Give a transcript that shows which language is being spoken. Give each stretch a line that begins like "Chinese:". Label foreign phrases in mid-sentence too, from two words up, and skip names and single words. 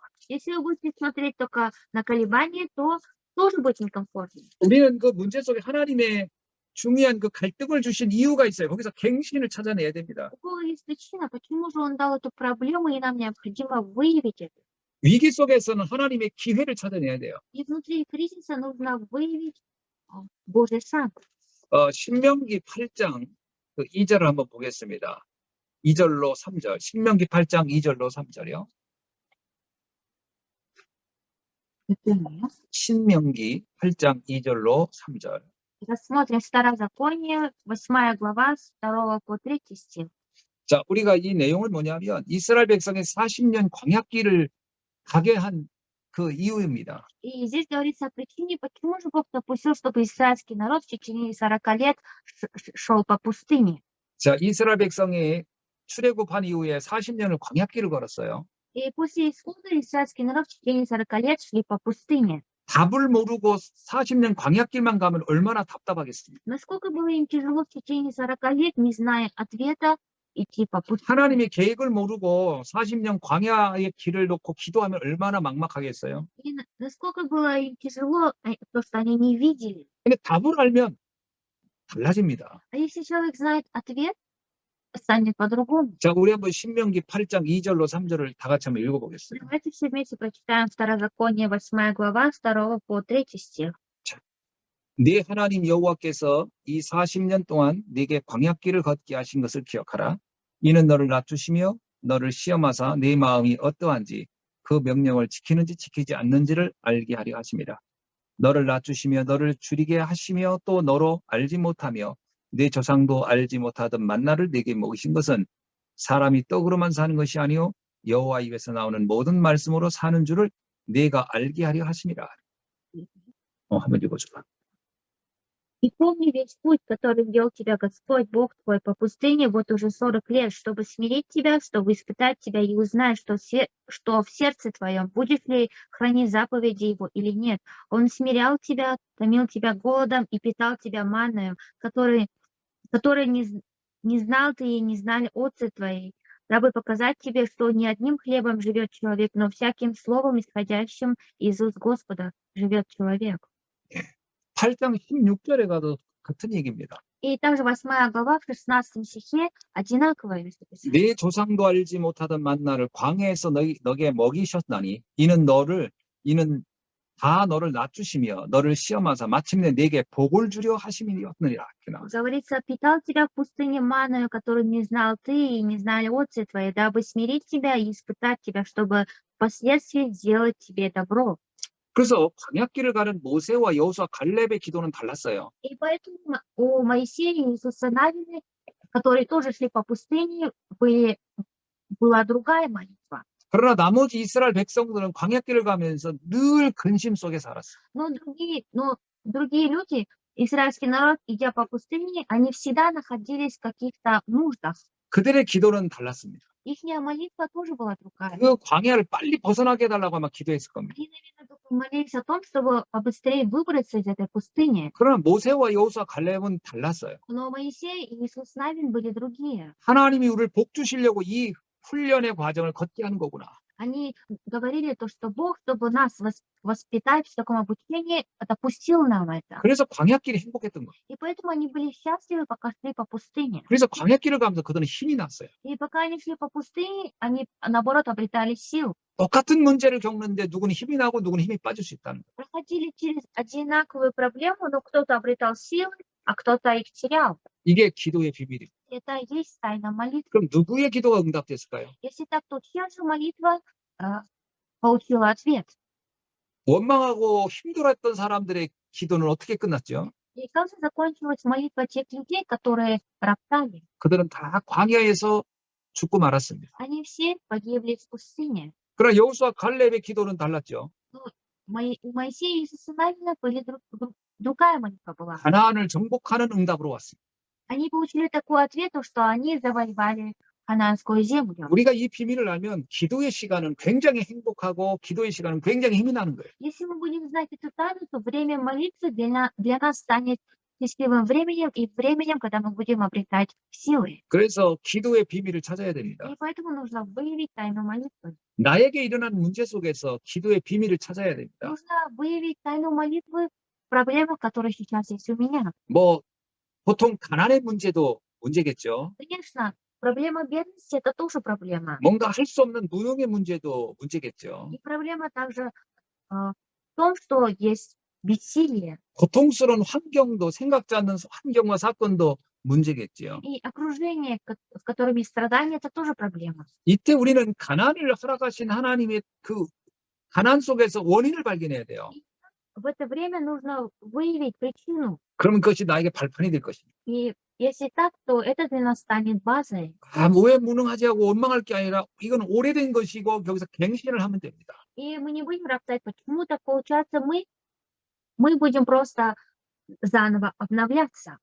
Russian: Если вы будете смотреть только на колебания, то тоже будет некомфортно.
Korean: 우리는 그 문제 속에 하나님의 중요한 그 갈등을 주신 이유가 있어요. 거기서 갱신을 찾아내야 됩니다.
Russian: У Бога есть причина, почему же Он дал эту проблему, и нам необходимо выявить это.
Korean: 위기 속에서는 하나님의 기회를 찾아내야 돼요.
Russian: И внутри кризиса нужно выявить Божий шаг.
Korean: 신명기 8장 그 2절을 한번 보겠습니다. 2절로 3절. 신명기 8장 2절로 3절이요. 신명기 8장 2절로 3절.
Russian: Рассмотрим Второзаконие, 8 глава, с 2 по 3 стих.
Korean: 자, 우리가 이 내용을 뭐냐면 이스라엘 백성의 40년 광야길을 가게 한 그 이유입니다.
Russian: И здесь говорится о причине, почему же Бог допустил, чтобы израильский народ в течение 40 лет шел по пустыне.
Korean: 자, 이스라엘 백성이 출애굽한 이후에 40년을 광야길을 걸었어요.
Russian: И после исхода израильский народ в течение 40 лет шли по пустыне.
Korean: 답을 모르고 40년 광야길만 가면 얼마나 답답하겠습니까?
Russian: Насколько было им тяжело в течение 40 лет, не зная ответа, идти по пустыне.
Korean: 하나님의 계획을 모르고 40년 광야의 길을 놓고 기도하면 얼마나 막막하겠어요?
Russian: И насколько было им тяжело, то, что они не видели.
Korean: 근데 답을 알면 달라집니다.
Russian: А если человек знает ответ, станет по-другому.
Korean: 자, 우리 한번 신명기 8장 2절로 3절을 다 같이 한번 읽어보겠습니다.
Russian: Давайте все вместе прочитаем Второзаконие, 8 глава, с 2 по 3 стих.
Korean: 네 하나님 여호와께서 이 40년 동안 네게 광야길을 걷게 하신 것을 기억하라. 이는 너를 낮추시며 너를 시험하사 네 마음이 어떠한지 그 명령을 지키는지 지키지 않는지를 알게 하려 하심이라. 너를 낮추시며 너를 줄이게 하시며 또 너로 알지 못하며 내 조상도 알지 못하던 만나를 네게 먹이신 것은 사람이 떡으로만 사는 것이 아니요 여호와 입에서 나오는 모든 말씀으로 사는 줄을 네가 알게 하려 하심이라. 한번 읽어줘봐.
Russian: И помни весь путь, который вел тебя Господь Бог твой по пустыне вот уже 40 лет, чтобы смирить тебя, чтобы испытать тебя и узнать, что в сердце твоем, будешь ли хранить заповеди Его или нет. Он смирял тебя, томил тебя голодом и питал тебя манною, который не знал ты и не знали отцы твои, дабы показать тебе, что не одним хлебом живет человек, но всяким словом, исходящим из уст Господа, живет человек.
Korean: 8장 16절에 가도 같은 얘기입니다.
Russian: И также 8 глава в 16 стихе одинаковое местописание.
Korean: 내 조상도 알지 못하던 만나를 광야에서 너게 먹이셨나니 이는 다 너를 낮추시며 너를 시험하사 마침내 내게 복을 주려 하심이었느니라.
Russian: Говорится, питал тебя в пустыне манною, которую не знал ты и не знали отцы твои, дабы смирить тебя и испытать тебя, чтобы впоследствии сделать тебе добро.
Korean: 그래서 광야길을 가는 모세와 여호수아 갈렙의 기도는 달랐어요.
Russian: И поэтому у Моисея и Иисуса Навина, которые тоже шли по пустыне, была другая молитва.
Korean: 그러나 나머지 이스라엘 백성들은 광야길을 가면서 늘 근심 속에 살았어요.
Russian: Но другие люди, израильский народ, идя по пустыне, они всегда находились в каких-то нуждах.
Korean: 그들의 기도는 달랐습니다.
Russian: Ихняя молитва тоже была другая.
Korean: 그 광야를 빨리 벗어나게 해달라고 아마 기도했을 겁니다.
Russian: Они, наверное, только молились о том, чтобы побыстрее выбраться из этой пустыни.
Korean: 그러나 모세와 여호수아 갈렙은 달랐어요.
Russian: Но Моисей и Иисус Навин были другие.
Korean: 하나님이 우리를 복 주시려고 이 훈련의 과정을 걷게 하는 거구나.
Russian: Они говорили то, что Бог, чтобы нас воспитать в таком обучении, допустил нам это.
Korean: 그래서 광야길이 행복했던 거예요.
Russian: И поэтому они были счастливы, пока шли по пустыне.
Korean: 그래서 광야길을 가면서 그들은 힘이 났어요.
Russian: И пока они шли по пустыне, они, наоборот, обретали сил.
Korean: 똑같은 문제를 겪는데 누구는 힘이 나고 누구는 힘이 빠질 수 있다는 거예요.
Russian: Проходили через одинаковую проблему, но кто-то обретал силы, а кто-то их терял.
Korean: 이게 기도의 비밀이에요.
Russian: Это и есть тайна молитвы.
Korean: 그럼 누구의 기도가 응답됐을까요?
Russian: Если так, то чья же молитва получила ответ?
Korean: 원망하고 힘들어했던 사람들의 기도는 어떻게 끝났죠?
Russian: И как же закончилась молитва тех людей, которые роптали?
Korean: 그들은 다 광야에서 죽고 말았습니다.
Russian: Они все погибли в пустыне.
Korean: 그러나 여호수아 갈렙의 기도는 달랐죠.
Russian: У Моисея и Иисуса Навина были другая молитва была.
Korean: 가나안을 정복하는 응답으로 왔습니다.
Russian: Они получили такой ответ, что они завоевали ханаанскую землю.
Korean: 우리가 이 비밀을 알면 기도의 시간은 굉장히 행복하고 기도의 시간은 굉장히 힘이 나는 거예요.
Russian: Если мы будем знать эту тайну, то время молитвы для нас станет счастливым временем и временем, когда мы будем обретать силы.
Korean: 그래서 기도의 비밀을 찾아야 됩니다.
Russian: И поэтому нужно выявить тайну молитвы.
Korean: 나에게 일어난 문제 속에서 기도의 비밀을 찾아야 됩니다.
Russian: Нужно выявить тайну молитвы в проблемах, которые сейчас есть у меня.
Korean: 뭐 보통 가난의 문제도 문제겠죠.
Russian: Конечно, проблема бедности – это тоже проблема.
Korean: 뭔가 할 수 없는 무능의 문제도 문제겠죠.
Russian: И проблема также в том, что есть бессилие.
Korean: 고통스러운 환경도 생각지 않는 환경과 사건도 문제겠죠.
Russian: И окружение, в котором есть страдания, это тоже проблема.
Korean: 이때 우리는 가난을 허락하신 하나님의 그 가난 속에서 원인을 발견해야 돼요.
Russian: В это время нужно выявить причину.
Korean: 그러면 그것이 나에게 발판이 될 것입니다.
Russian: И если так, то это для нас станет базой.
Korean: 왜 무능하지 하고 원망할 게 아니라 이건 오래된 것이고 여기서 갱신을 하면 됩니다.
Russian: И мы не будем роптать, почему так получается. Мы будем просто заново обновляться.